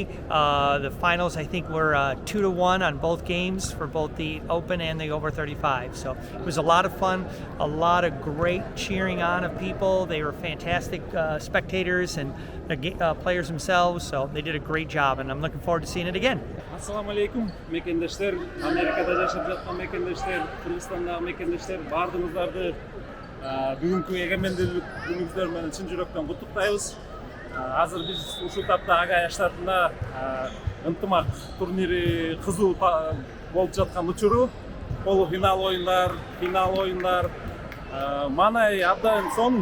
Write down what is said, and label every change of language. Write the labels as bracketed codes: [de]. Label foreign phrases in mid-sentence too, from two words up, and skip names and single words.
[en] The finals, I think, were 2-1 on both games for both the Open and the over 35. So it was a lot of fun, a lot of great cheering on of people. They were fantastic spectators and the players themselves. So they did a great job, and I'm looking forward to seeing it again. [ar] السلام عليكم [ky] mekendештер, Amerikada жашап жаткан мекендештер, Кыргызстандагы мекендештер, баардыгыңыздарды бүгүнкү эгемендүүлүк күнүңүздөр менен чын жүрөктөн куттуктайбыз. Азыр биз ушул тапта Агая штатында ынтымак турнири кызуу болуп жаткан учуру, полуфинал оюндар, финал оюндар, манай абдан сонун.